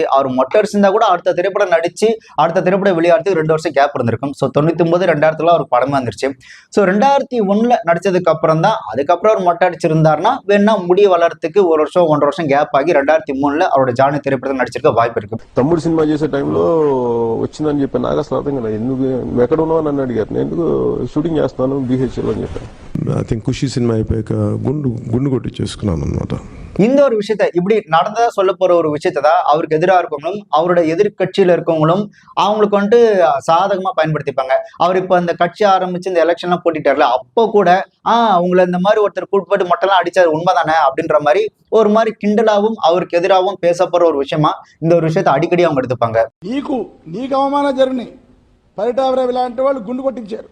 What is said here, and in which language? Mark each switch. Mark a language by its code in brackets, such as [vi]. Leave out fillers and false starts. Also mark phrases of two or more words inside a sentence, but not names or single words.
[ta] அவர் மொட்டை அடிச்சிருந்தா கூட அடுத்த திரைப்படம் நடிச்சு அடுத்த திரைப்படம் வெளியாகிறதுக்கு 2 வருஷம் கேப் இருந்திருக்கும். ஸோ 99 2000 அவர் படம் வந்துருச்சு. ஸோ 2001 நடிச்சதுக்கு அப்புறம் தான் அதுக்கப்புறம் அவர் மொட்டை அடிச்சிருந்தாருன்னா வேணா முடி வளர்றதுக்கு 1 வருஷம் 1.5 வருஷம் கேப் ஆகி 2003 அவரோட ஜானி திரைப்படத்தில் நடிச்சிருக்க வாய்ப்பு இருக்கு. [te] తమ్ముడు సినిమా చేసే టైంలో వచ్చిందని చెప్పి నాకు అసలు అర్థం కదా, ఎందుకు ఎక్కడ ఉన్నావు నన్ను అడిగారు. నేను ఎందుకు షూటింగ్ చేస్తాను BHL అని చెప్పాను. [en] I think [te] ఖుషి సినిమా అయిపోయాక గుండు కొట్టి చేసుకున్నాను అనమాట. [ta] இந்த ஒரு விஷயத்த இப்படி நடந்ததா சொல்ல போற ஒரு விஷயத்தை தான் அவருக்கு எதிராக இருக்கவங்களும் அவரோட எதிர்கட்சியில இருக்கவங்களும் அவங்களுக்கு வந்துட்டு சாதகமா பயன்படுத்திப்பாங்க. அவர் இப்ப அந்த கட்சி ஆரம்பிச்சு இந்த எலெக்ஷன் எல்லாம் போட்டிட்டார்ல, அப்போ கூட உங்களை இந்த மாதிரி ஒருத்தர் கூட்டு மொட்டெல்லாம் அடிச்சாரு உண்மைதானே அப்படின்ற மாதிரி ஒரு மாதிரி கிண்டலாவும் அவருக்கு எதிராகவும் பேசப்படுற ஒரு விஷயமா இந்த ஒரு விஷயத்தை அடிக்கடி அவங்க எடுத்துப்பாங்க. [te] నీకు అవమానం జరిగినాయి, పరిటావర ఇలాంటి వాళ్ళు గుండు కొట్టించారు.